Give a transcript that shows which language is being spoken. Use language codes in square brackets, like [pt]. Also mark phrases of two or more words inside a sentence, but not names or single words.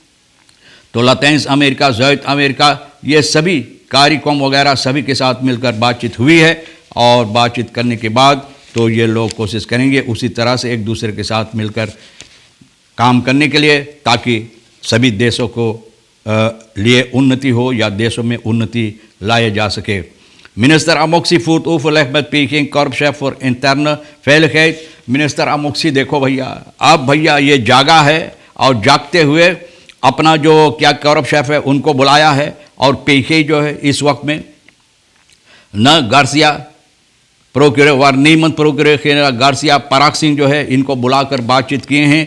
[hns] तो लैटिन अमेरिका, ज़ायद अमेरिका, ये सभी कार्यक्रम वगैरह सभी के साथ मिलकर बातचीत हुई है और बातचीत करने के बाद तो ये लोग कोशिश करेंगे उसी तरह से एक दूसरे के साथ मिलकर काम करने के लिए ताकि सभी देशों को लिए उन्नति हो या देशों में उन्नति लाए जा सके। [nl] Minister Amoxie voert overleg met Peking korpschef voor interne veiligheid। [hns] मिनिस्टर अमोक्सी देखो भैया, अब भैया ये जागा है और जागते हुए अपना जो क्या कॉर्प शेफ है उनको बुलाया है और पेशे जो है इस वक्त में न गार्सिया प्रोक्यूरर वार्नीमंत प्रोक्यूरर गार्सिया पराग सिंह जो है इनको बुलाकर बातचीत किए हैं।